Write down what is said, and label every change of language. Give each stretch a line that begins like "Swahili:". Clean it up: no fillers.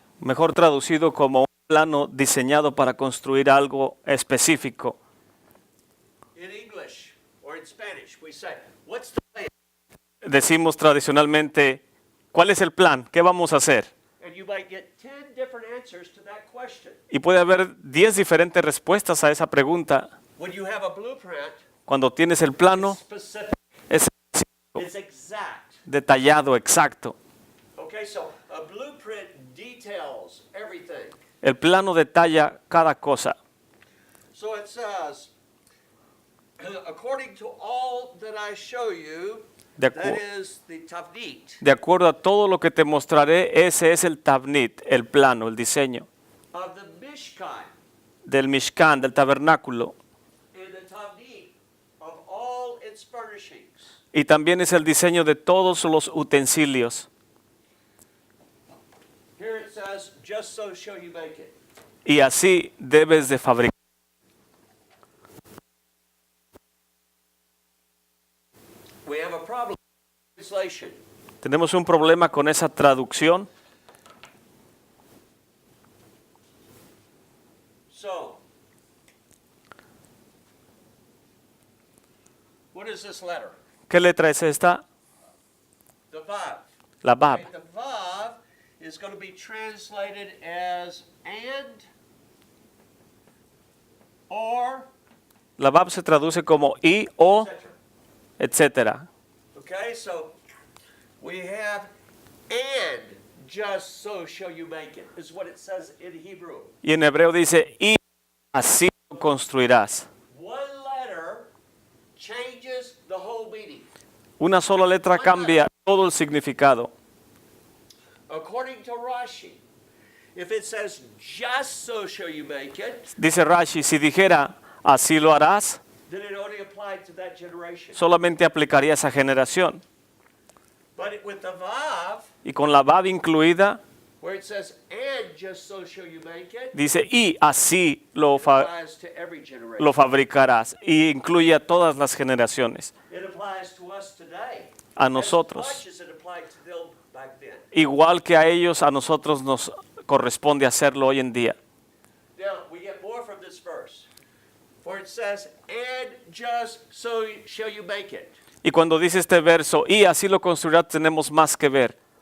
Spanish: Mejor traducido como un plano diseñado para construir algo específico.
English: In English or in Spanish, we say, what's the plan?
Spanish: Decimos tradicionalmente, ¿cuál es el plan? ¿Qué vamos a hacer?
English: And you might get 10 different answers to that question.
Spanish: Y puede haber 10 diferentes respuestas a esa pregunta.
English: When you have a blueprint,
Spanish: Cuando tienes el plano,
English: specific.
Spanish: es
English: It's exact.
Spanish: detallado, exacto.
English: Okay, so a blueprint details everything.
Spanish: El plano detalla cada cosa.
English: So it says, according to all that I show you,
Spanish: De,
English: that is the tavnit
Spanish: de acuerdo a todo lo que te mostraré, ese es el tabnit, el plano, el diseño
English: of the Mishkan,
Spanish: del Mishkan, del tabernáculo.
English: and the tavnit of all its furnishings.
Spanish: Y también es el diseño de todos los utensilios.
English: Here it says, just so shall you make it.
Spanish: Y así debes de fabricar.
English: We have a problem with translation.
Spanish: Tenemos un problema con esa traducción.
English: So, what is this letter?
Spanish: ¿Qué letra es esta?
English: The Vav.
Spanish: La Bab.
English: Okay, the Vav is going to be translated as and, or,
Spanish: La Bab se traduce como y, o,
English: etc.
Spanish: etc.
English: Okay, so we have and just so shall you make it, is what it says in Hebrew.
Spanish: Y en hebreo dice, y así lo construirás.
English: One letter changes the whole meaning.
Spanish: Una sola letra cambia todo el significado.
English: According to Rashi, if it says just so shall you make it,
Spanish: Dice Rashi, si dijera, así lo harás,
English: then it only applied to that generation.
Spanish: solamente aplicaría a esa generación.
English: But with the Vav,
Spanish: Y con la Bab incluida,
English: where it says and just so shall you make it,
Spanish: dice, y así
English: it applies to every generation.
Spanish: lo fabricarás. Y incluye a todas las generaciones.
English: It applies to us today.
Spanish: A
English: As
Spanish: nosotros.
English: much as it applied to them back then.
Spanish: Igual que a ellos, a nosotros nos corresponde hacerlo hoy en día.
English: Now, we get more from this verse. For it says, and just so shall you make it.
Spanish: Y cuando dice este verso, y así lo construirás, tenemos más que ver.